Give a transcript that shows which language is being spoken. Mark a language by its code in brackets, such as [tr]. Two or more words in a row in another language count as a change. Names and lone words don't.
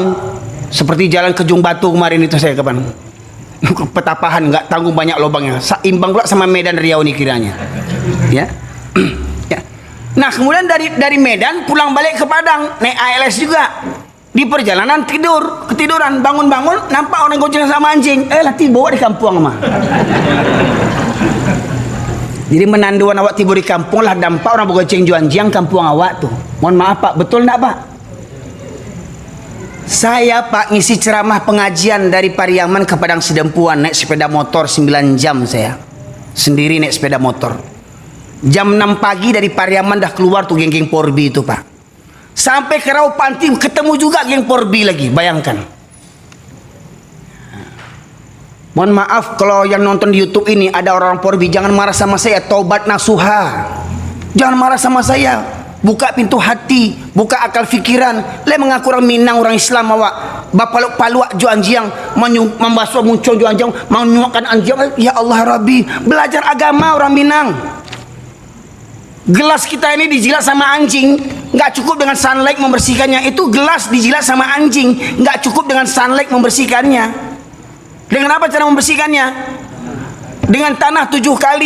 [id] Seperti jalan ke Jung Batu kemarin itu saya kapan? Petapahan, nggak tanggung banyak lubangnya. Imbang pula sama Medan Riau nih kiranya. Ya. Ya. Nah, kemudian dari Medan pulang balik ke Padang, naik ALS juga. Di perjalanan ketiduran, bangun-bangun nampak orang gonceng sama anjing. Lah tiba di kampung mah. Jadi menanduan awak tiba di kampung lah dampak orang bergonceng anjing kampung awak tuh. Mohon maaf Pak, betul enggak Pak? Saya Pak ngisi ceramah pengajian dari Pariaman ke Padang Sidempuan naik sepeda motor 9 jam saya. Sendiri naik sepeda motor. Jam 6 pagi dari Pariaman dah keluar tuh geng-geng Porbi itu Pak. Sampai ke Raupanti ketemu juga geng Porbi lagi, bayangkan. Mohon maaf kalau yang nonton di YouTube ini ada orang Porbi, jangan marah sama saya, taubat nasuha. Jangan marah sama saya. Buka pintu hati, buka akal fikiran. Le mengaku orang Minang, orang Islam awak. [min] Bapaluk paluak jo anjiang, membasuh muncul jo anjiang, menyuapkan anjiang. [ar] Ya Allah Rabbi, [id] belajar agama orang Minang. Gelas kita ini dijilat sama anjing, nggak cukup dengan sunlight membersihkannya. Itu gelas dijilat sama anjing, nggak cukup dengan sunlight membersihkannya. Dengan apa cara membersihkannya? Dengan tanah 7 kali.